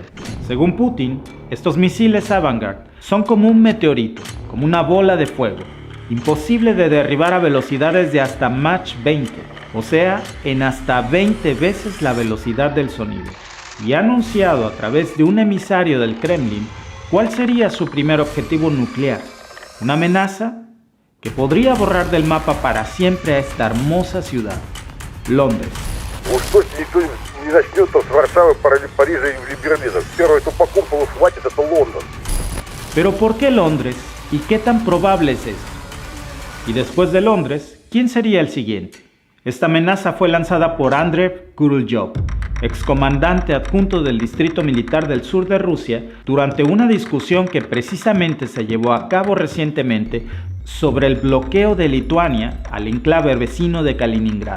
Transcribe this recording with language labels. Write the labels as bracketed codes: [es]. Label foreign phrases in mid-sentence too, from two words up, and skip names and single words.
[es] Según Putin, estos misiles Avangard son como un meteorito, como una bola de fuego, imposible de derribar a velocidades de hasta Mach 20, o sea, en hasta 20 veces la velocidad del sonido. Y ha anunciado a través de un emisario del Kremlin cuál sería su primer objetivo nuclear, una amenaza que podría borrar del mapa para siempre a esta hermosa ciudad, Londres. [ru] Уж точно никто не начнет с Варшавы, Парижа или Берлина. Первое, кто по куполу схватит, это Лондон. [es] Pero ¿por qué Londres? ¿Y qué tan probable es esto? Y después de Londres, ¿quién sería el siguiente? Esta amenaza fue lanzada por Andrei Kurulyov, excomandante adjunto del Distrito Militar del Sur de Rusia, durante una discusión que precisamente se llevó a cabo recientemente sobre el bloqueo de Lituania al enclave vecino de Kaliningrado.